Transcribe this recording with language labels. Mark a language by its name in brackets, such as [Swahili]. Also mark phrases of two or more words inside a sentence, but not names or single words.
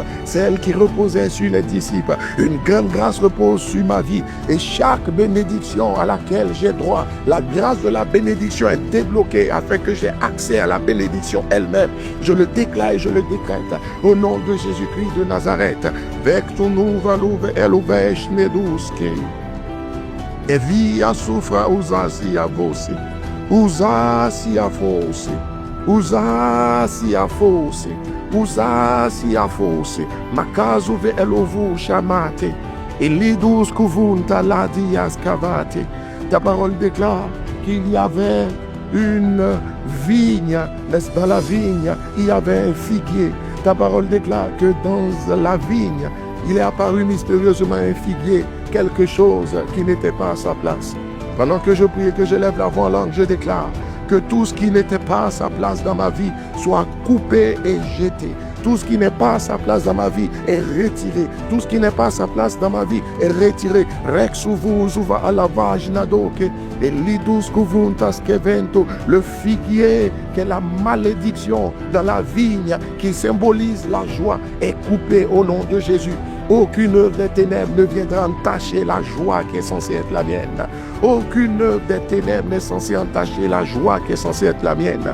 [French] Celle qui reposait sur les disciples. Une grande grâce repose sur ma vie. Et chaque bénédiction à laquelle j'ai droit, la grâce de la bénédiction est débloquée afin que j'ai accès à la bénédiction elle-même. Je le déclare et je le décrète au nom de Jésus-Christ de Nazareth. Et via souffra usasi a voce, usasi a force, usasi a force, usasi a force. Makazu ve elovu chamate, et lidus kuvunta la dias cavate. Ta parole déclare qu'il y avait une vigne, dans la vigne, il y avait un figuier. Ta parole déclare que dans la vigne, il est apparu mystérieusement un figuier, quelque chose qui n'était pas à sa place. Pendant que je prie et que je lève la voix en langue, je déclare que tout ce qui n'était pas à sa place dans ma vie soit coupé et jeté. Tout ce qui n'est pas à sa place dans ma vie est retiré. Tout ce qui n'est pas à sa place dans ma vie est retiré. Rexuvuzuva à la vaginadoke. Et lidus kuvuntas kevento. Le figuier qui est la malédiction dans la vigne qui symbolise la joie est coupé au nom de Jésus. Aucune œuvre des ténèbres ne viendra entacher la joie qui est censée être la mienne. Aucune œuvre des ténèbres n'est censée entacher la joie qui est censée être la mienne.